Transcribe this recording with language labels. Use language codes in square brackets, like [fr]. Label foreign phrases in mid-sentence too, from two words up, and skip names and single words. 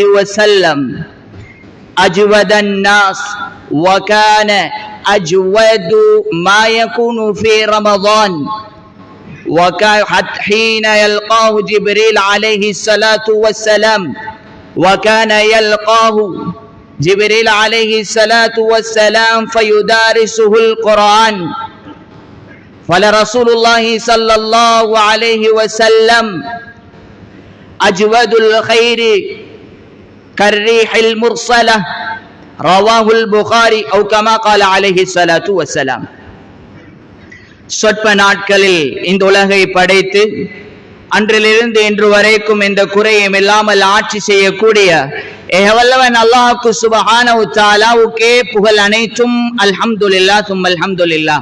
[ar] وسلم أجود الناس وكان أجود ما يكون في رمضان وكان حين يلقاه جبريل عليه الصلاة والسلام وكان يلقاه جبريل عليه الصلاة والسلام فيدارسه القرآن فلرسول الله صلى الله عليه وسلم أجود الخير كالريح المرسلة رواه البخاري أو كما قال عليه الصلاة والسلام. [ta] சொற்ப நாட்களில் இந்த உலகை படைத்து அன்றிலிருந்து இன்று வரைக்கும் இந்த குறையும் இல்லாமல் ஆட்சி செய்யக்கூடிய ஏகவல்லவன் அல்லாஹ்வுக்கு [ar] سبحانه وتعالىவுக்கே [ta] புகழ் அனைத்தும் [ar] الحمد لله ثم الحمد لله.